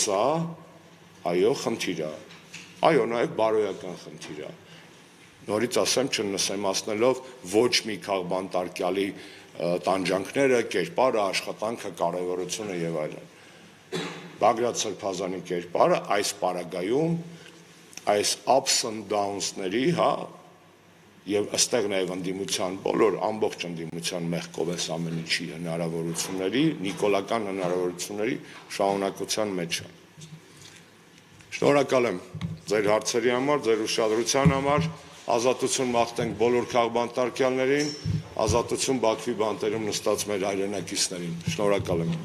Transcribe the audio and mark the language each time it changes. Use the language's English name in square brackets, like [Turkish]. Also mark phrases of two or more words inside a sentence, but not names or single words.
[Armenian] սա, այո, խնդիր է։ Այո, նաև բարոյական խնդիր է։ Նորից ասեմ, չնսեմացնելով ոչ մի քաղբանտարկյալի տանջանքները, կերպարը, աշխատանքը, կարևորությունը եւ այլն։ Բագրատ Սրբազանի կերպարը այս պարագայում այս [English] ups and [Armenian] downs-ների, հա, եւ ըստեղ նաեւ ընդդիմության բոլոր ամբողջ ընդդիմության մեղքով էս ամեն ինչի հնարավորությունների, նիկոլական հնարավորությունների շարունակության մեջ է։ Շնորհակալ եմ ձեր հարցերի համար, ձեր ուշադրության համար, ազատություն մաղթենք բոլոր քաղբանտարկյալներին, ազատություն Բաքվի բանտերում նստած մեր հայրենակիցներին։ Շնորհակալ եմ։